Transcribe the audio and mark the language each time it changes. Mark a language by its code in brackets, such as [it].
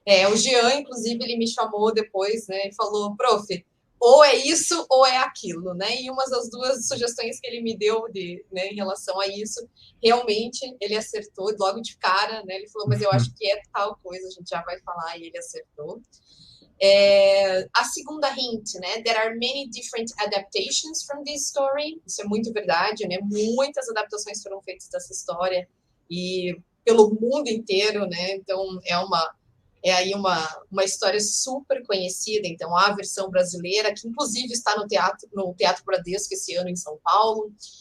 [pt] O Jean, inclusive, ele me chamou depois, né, e falou, prof, ou é isso ou é aquilo, né? E uma das duas sugestões que ele me deu né, em relação a isso, realmente ele acertou logo de cara, né? Ele falou, mas eu acho que é tal coisa, a gente já vai falar, e ele acertou. A segunda hint, né? [en] There are many different adaptations from this story. [pt] Isso é muito verdade, né? Muitas adaptações foram feitas dessa história e pelo mundo inteiro, né? Então é aí uma história super conhecida. Então, a versão brasileira, que inclusive está no Teatro Bradesco esse ano em São Paulo.